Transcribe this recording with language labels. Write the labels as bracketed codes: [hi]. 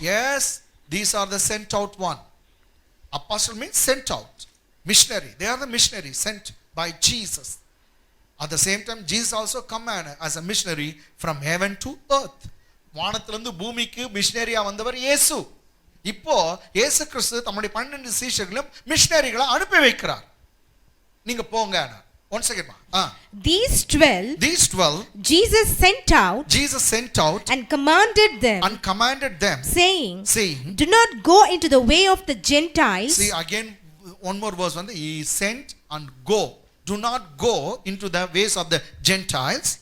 [en] Yes, these are the sent out one. Apostle means sent out. Missionary, they are the missionary sent by Jesus. At the same time, Jesus also come as a missionary from heaven to earth. [ta] வானத்திலிருந்து பூமிக்கு மிஷனரியா வந்தவர் இயேசு. இப்போ இயேசு கிறிஸ்து தம்முடைய 12 சீஷர்களும் மிஷனரிகளை அனுப்பி வைக்கிறார். நீங்க போங்க. [en] Once again, These 12 Jesus sent out and commanded them, saying, do not go into the way of the Gentiles. See again, one more verse. He sent and go. Do not go into the ways of the Gentiles,